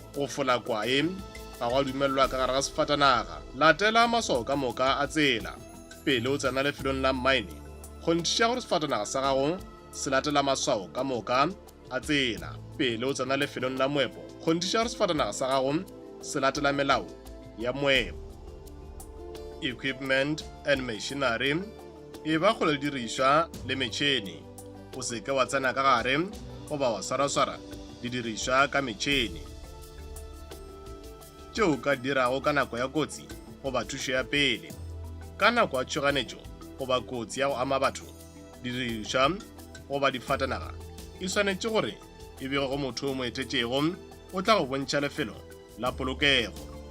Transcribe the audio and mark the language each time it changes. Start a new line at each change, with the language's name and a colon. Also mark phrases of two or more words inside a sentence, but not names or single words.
Northern Sotho: Go fola kwae ga go dumelelwa ka gare ga sefatanaga. Latela maswao ka moka a tsela pele o tsena lefelong la mine. Kgonthiša gore sefatanaga sa gago se latela maswao ka moka a tsela pele o tsena lefelong la moepo. Kgonthiša gore sefatanaga sa gago se latela melao ya moepo.
English: Equipment and machinery.
Northern Sotho: E ba go le dirišwa le metšhene. O se ke wa tsena ka gare goba wa swara di dirišwa ka metšhene tšeo ka dirago ka nako ya kotsi goba thušo ya pele. Ka nako ya tšhoganetšo goba kotsi ya go ama batho, dirišwa goba difatanaga e swanetše gore e bego go motho o mo etetšego o tla go bontšha lefelo la polokego.